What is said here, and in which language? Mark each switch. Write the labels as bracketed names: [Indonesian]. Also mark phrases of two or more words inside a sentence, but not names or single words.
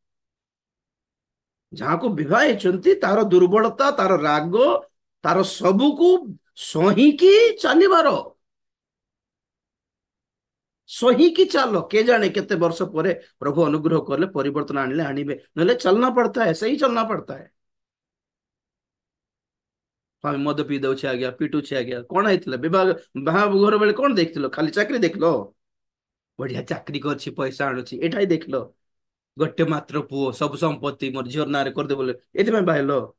[Odia] ଯାହାକୁ ବିବାହ ହେଇଛନ୍ତି ତାର ଦୁର୍ବଳତା, ତାର ରାଗ, ତାର ସବୁକୁ ସହିକି ଚାଲିବାର, ସହିକି ଚାଲ। କେ ଜାଣେ କେତେ ବର୍ଷ ପରେ ପ୍ରଭୁ ଅନୁଗ୍ରହ କଲେ ପରିବର୍ତ୍ତନ ଆଣିଲେ ଆଣିବେ, ନହେଲେ [Hindi] चलना पड़ता है, सही चलना पड़ता है। [Odia] ଆମେ ମଦ ପିଇ ଦଉଛେ ଆଜ୍ଞା, ପିଟୁଛେ ଆଜ୍ଞା, କଣ ହେଇଥିଲା ବିବାହ ବାହାଘର ବେଳେ କଣ ଦେଖିଥିଲ? ଖାଲି ଚାକିରି ଦେଖିଲ? ବଢିଆ ଚାକିରି କରିଛି, ପଇସା ଆଣୁଛି, ଏଇଟା ହିଁ ଦେଖିଲ? ଗୋଟେ ମାତ୍ର ପୁଅ, ସବୁ ସମ୍ପତ୍ତି ମୋର ଝିଅର ନାଁରେ କରିଦେ ବୋଲେ ଏଥିପାଇଁ ବାହାହେଲ?